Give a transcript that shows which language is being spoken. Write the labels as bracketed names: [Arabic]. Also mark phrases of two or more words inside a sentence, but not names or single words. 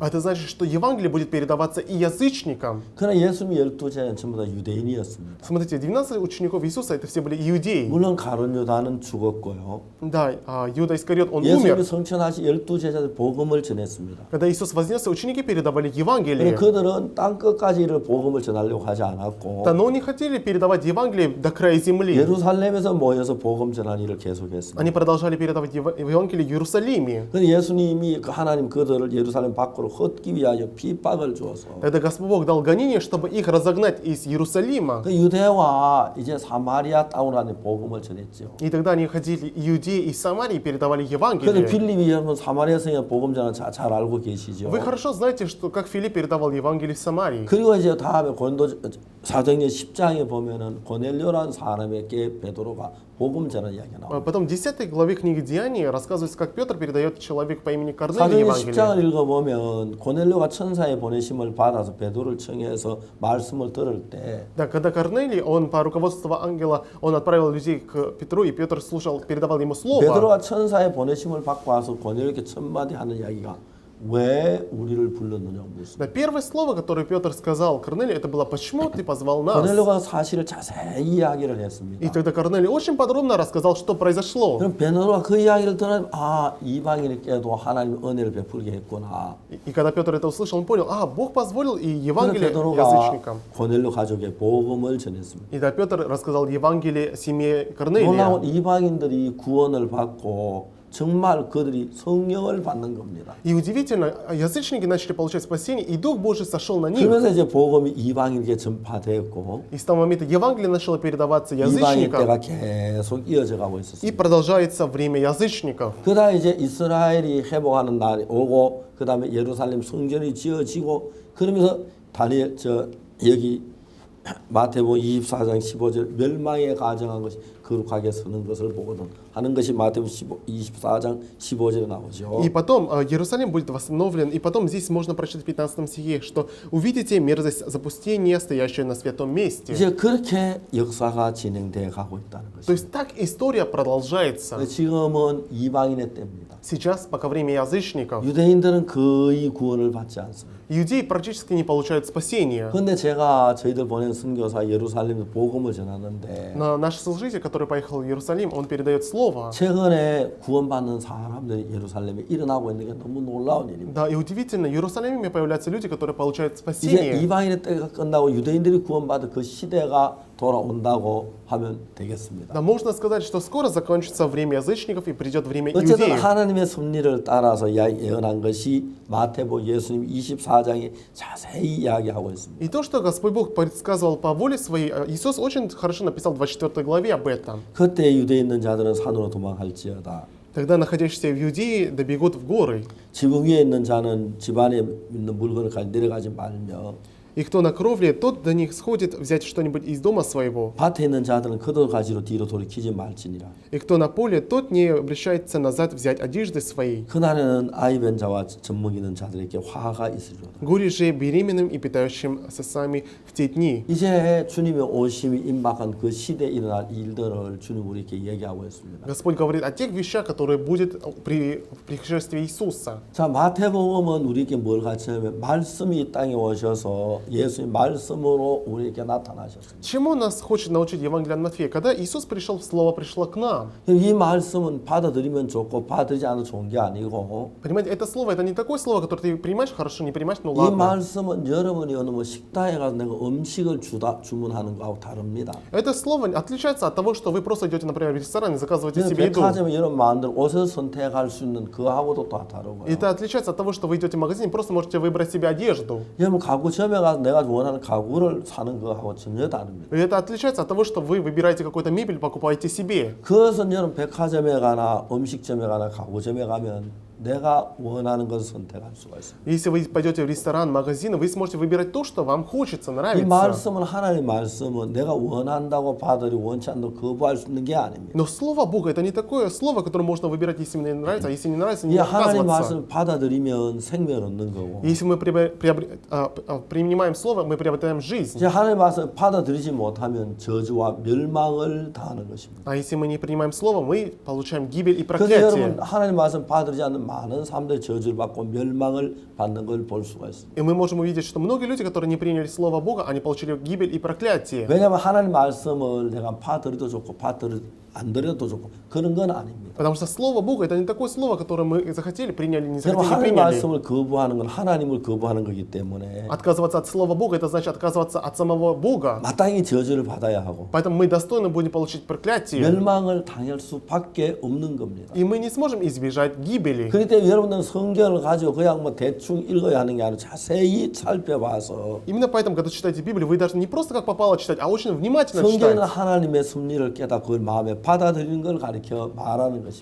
[Russian] Это значит, что Евангелие будет передаваться и язычникам. [Korean] 그러나 예수님이 12제자는 전부 다 유대인이었습니다. [Russian] Смотрите, 12 учеников Иисуса это все были иудеи. [Korean] 물론 가룟 유다는 죽었고요. [Russian] Да, Иуда Искариот, он [Korean] 예수님이 [Russian] умер. [Korean] 성천하신 12제자들 복음을 전했습니다. [Russian] Когда Иисус вознесся, ученики передавали [Korean] 그런데 [Russian] Евангелие. [Korean] 그들은 땅 끝까지 이를 복음을 전하려고 하지 않았고 [Russian] Да, но не хотели передавать Евангелие до края земли. [Korean] 예루살렘에서 모여서 복음 전하는 일을 계속했습니다. [Russian] Они продолжали передавать Евангелие в Иерусалиме. [Korean] 그런데 예수님이 그 하나님 그들을 예루살렘 밖으로 헛기 위하여 핍박을 주어서 [Russian] Тогда Господь Бог дал гонение, чтобы их разогнать из Иерусалима. [Korean] 그 유대와 이제 사마리아 땅으로 하는 복음을 전했죠. [Russian] И тогда они ходили Иудеи и Самарии и передавали [Korean] 그런데 [Russian] Евангелие. [Korean] 빌립이 여러분 사마리아 성의 복음 전하는 잘 알고 계시죠. [Russian] Вы хорошо знаете, что как Филипп передавал Евангелие в Самарии. [Korean] 그리고 이제 다음에 고린도 사도행전 10장에 보면은 고넬료라는 사람에게 베드로가 복음 전하는 이야기가 나와요. [Russian] Потом в 10 главе книги Деяний рассказывается, как Петр передает человеку по имени Корнелий [Korean] 사도행전 [Russian] Евангелие. [Korean] 10장을 읽어보면 고넬료가 천사의 보내심을 받아서 베드로를 청해서 말씀을 들을 때 [Russian] Да, когда Корнелий, он по руководству ангела, он отправил людей к Петру, и Петр слушал, передавал ему слово. [Korean] 베드로가 천사의 보내심을 받고 와서 고넬료에게 첫마디 하는 이야기가 왜 우리를 불렀느냐 묻습니다. [Russian] Да, первое слово, которое Петр сказал Корнелию, это было «Почему ты позвал нас?» [Korean] 고넬료가 사실을 자세히 이야기를 했습니다. [Russian] И тогда Корнелий очень подробно рассказал, что произошло. [Korean] 그럼 베드로가 그 이야기를 들으면 아 이방인에게도 하나님 은혜를 베풀게 했구나. [Russian] И когда Петр это услышал, он понял, Бог позволил и [Korean] 그래서 [Russian] Евангелие [Korean] 베드로가 [Russian] язычникам. [Korean] 고넬료 가족의 복음을 전했습니다. [Russian] И да, Петр рассказал Евангелие семье Корнелия. [Korean] 놀라운 이방인들이 구원을 받고 정말 그들이 성령을 받는 겁니다. [Russian] И удивительно, язычники начали получать спасение, и Дух Божий сошел на них. [Korean] 그러면서 이제 복음이 이방인에게 전파되었고 [Russian] И с того момента Евангелие начало передаваться [Korean] 이방인 [Russian] язычникам, [Korean] 때가 계속 이어져 가고 [Russian] и [Korean] 있었습니다. [Russian] продолжается время язычников. [Korean] 그다 이제 이스라엘이 회복하는 날이 오고 그다음에 예루살렘 성전이 지어지고 그러면서 다니엘 여기 마태복음 24장 15절 멸망에 가정한 것이 거룩하게 서는 것을 보거든 하는 것이 마태복음 24장 15절에 나오죠. [Russian] И потом Иерусалим будет восстановлен, и потом здесь можно прочитать в 15 стихе, что увидите мерзость запустения, стоящую на святом месте. [Korean] 이제 그렇게 역사가 진행돼 가고 있다는 [Russian] То [Korean] 것이죠. [Russian] есть так история продолжается. [Korean] 지금은 이방인의 때입니다. [Russian] Сейчас, пока время язычников, [Korean] 유대인들은 거의 구원을 받지 않습니다. [Russian] иудеи практически не получают спасения. [Korean] 그런데 제가 저희들 보낸 선교사 예루살렘에 복음을 전하는데 [Russian] Но наш служитель, который поехал в Иерусалим, он передает слово. [Korean] 최근에 구원받는 사람들이 예루살렘에 일어나고 있는 게 너무 놀라운 일입니다. [Russian] Да, и удивительно, в Иерусалиме появляются люди, которые получают [Korean] 이제 [Russian] спасение. [Korean] 이방인의 때가 끝나고 유대인들이 구원받은 그 시대가 돌아온다고 하면 되겠습니다. [Russian] Да, можно сказать, что скоро закончится время язычников и придет время [Korean] 어쨌든 [Russian] иудеев. [Korean] 하나님의 섭리를 따라서 예언한 것이 마태복음 예수님 24장에 자세히 이야기하고 있습니다. [Russian] И то, что Господь Бог предсказывал по воле своей, Иисус очень хорошо написал в 24 главе об этом. [Korean] 그때 유대에 있는 자들은 산으로 도망할지어다. [Russian] Тогда находящиеся в Иудее добегут в горы, [Korean] 지붕 위에 있는 자는 집안에 있는 물건을 가지고 내려가지 말며 [Russian] и кто на кровле, тот до них сходит взять что-нибудь из дома своего. [Korean] 밭에 있는 자들은 그도 가지로 뒤로 돌이키지 말지니라. [Russian] И кто на поле, тот не обращается назад взять одежды своей. [Korean] 그날에는 아이 뵌 자와 젖먹 있는 자들에게 화가 있으리로다. [Russian] Горе же беременным и питающим сосами в те дни. [Korean] 이제 주님의 오심이 임박한 그 시대에 일어날 일들을 주님 우리에게 얘기하고 있습니다. [Russian] Господь говорит о тех вещах, которые будут при пришествии Иисуса. [Korean] 자, 마태복음은 우리에게 뭘 가르치냐면 말씀이 이 땅에 오셔서 예수님 말씀으로 우리에게 나타나셨습니다. [Russian] Чему нас хочет научить Евангелие от Матфея? Когда Иисус пришел, Слово пришло к нам. [Korean] 이 말씀은 받아들이면 좋고 받아들이지 않아도 좋은 게 아니고 [Russian] Понимаете, это слово, это не такое слово, которое ты принимаешь хорошо, не принимаешь, ну [Korean] 이 [Russian] ладно. [Korean] 말씀은 여러분이 어느 뭐 식당에 가서 내가 음식을 주문하는 거하고 다릅니다. [Russian] Это слово отличается от того, что вы просто идете, например, в ресторан и заказываете себе еду. [Korean] 백화점에 여러분 마음대로 옷을 선택할 수 있는 그하고도 또 다르고요. [Russian] Это отличается от того, что вы идете в магазин и просто можете выбрать себе одежду. [Korean] 여러분 가구점에 가서 내가 원하는 가구를 사는 거하고 전혀 다릅니다. [Russian] И это отличается от того, что вы выбираете какую-то мебель, покупаете себе. [Korean] 그것은 여러분 백화점에 가나 음식점에 가나 가구점에 가면 내가 원하는 것을 선택할 수가 있습니다. [Russian] Если вы пойдете в ресторан, магазин, вы сможете выбирать то, что вам хочется, [Korean] 이 [Russian] нравится. [Korean] 말씀은 하나님의 말씀은 내가 원한다고 받아들이고 원치 않다고 거부할 수 있는 게 아닙니다. [Russian] Но Слово Бога это не такое слово, которое можно выбирать, если мне нравится, а если не нравится, [Korean] 이 [Russian] не [Korean] 하나님의 [Russian] отказываться. [Korean] 말씀을 받아들이면 생명을 얻는 거고 [Russian] Если мы принимаем Слово, мы приобретаем жизнь. [Korean] 이제 하나님의 말씀을 받아들이지 못하면 저주와 멸망을 당하는 것입니다. [Russian] А если мы не принимаем Слово, мы получаем гибель и [Korean] 그래서 [Russian] проклятие. [Korean] 여러분 하나님의 말씀 받아들이지 않는 많은 사람들이 저주를 받고 멸망을 받는 걸 볼 수가 있습니다. [Russian] И мы можем увидеть, что многие люди, которые не приняли Слово Бога, они получили гибель и проклятие. [Korean] 왜냐하면 하나님의 말씀을 내가 받아들여도 좋고 받아들여 안 들여도 좋고 그런 건 아닙니다. [Russian] Потому что Слово Бога это не такое слово, которое мы захотели, приняли, не [Korean] 여러분 [Russian] захотели, не [Korean] 하나님의 [Russian] приняли. [Korean] 말씀을 거부하는 건 하나님을 거부하는 거기 때문에 [Russian] Отказываться от Слова Бога это значит отказываться от самого Бога. [Korean] 마땅히 저주를 받아야 하고 [Russian] Поэтому мы достойно будем получить проклятие. [Korean] 멸망을 당할 수밖에 없는 겁니다. [Russian] И мы не сможем избежать гибели. [Korean] 그렇기 때문에 여러분들은 성경을 가지고 그냥 뭐 대충 읽어야 하는 게 아니라 자세히 살펴봐서 [Russian] Именно поэтому, когда читаете Библию, вы должны не просто как попало читать, а очень внимательно [Korean] 성경은 [Russian] читать. [Korean] 하나님의 섭리를 깨닫고 그걸 마음에 받아들이는 걸 가르쳐 말하는 것입니다.